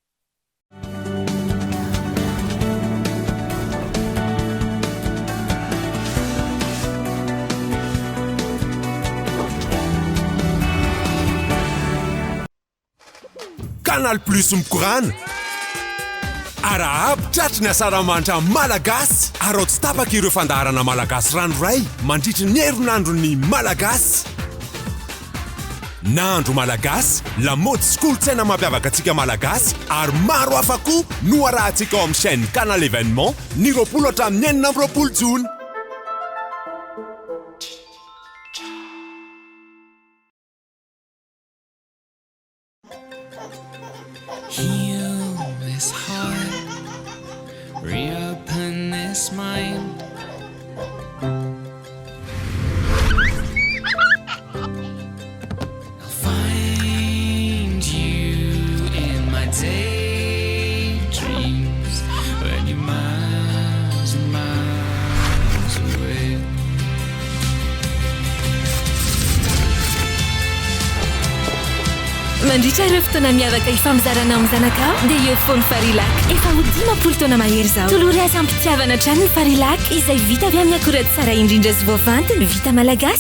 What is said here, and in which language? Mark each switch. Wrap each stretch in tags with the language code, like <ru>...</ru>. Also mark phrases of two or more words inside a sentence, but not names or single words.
<mg>Canal Plus mikorana arahabo tratriny asaramanitra malagasy ary tsy tapaka ireo fandaharana malagasy ranoray mandritry ny herinandron'ny malagasy. Nandro malagasy lamaody sy kolontsaina mampiavaka antsika malagasy ary maro hafa koa no arahantsika ao amin'ny chaîne Canal Événement ny 20 hatramin'ny 29 Jona.</mg> <en>Heal this heart, reopen this mind. I'll find you in my daydreams when you're miles and miles away.</en> <mg>Mandritra ireo fotoana miavaka ifamizarana amin'ny zanakao dia eo foana Farilac. Efa ho 10 taona mahery izao. Tolory azy ampitiavana hatrany ny Farilac izay vita avy amin'ny akora tsara indrindra sy voafantina vita malagasy.</mg>